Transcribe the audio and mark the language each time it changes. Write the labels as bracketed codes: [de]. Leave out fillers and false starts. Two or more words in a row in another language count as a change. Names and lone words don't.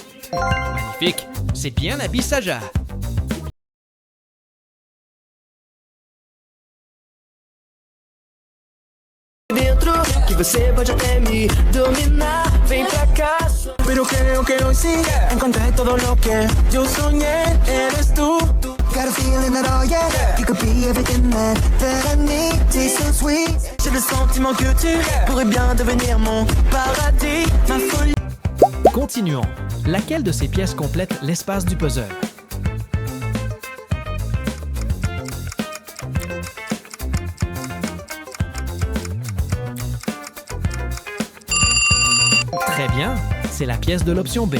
[fr] Magnifique, c'est bien Abissaja. [pt] Dentro que você pode até me dominar. Vem pra cá. [es] Pero creo que hoy sí encontré todo lo que yo soñé. Eres tú. [en] Got a feeling that oh yeah, you could be everything that I need. Taste so sweet. [fr] J'ai le sentiment que tu pourrais bien devenir mon paradis, ma folie. Continuons. Laquelle de ces pièces complète l'espace du puzzle? Très bien, c'est la pièce de l'option B.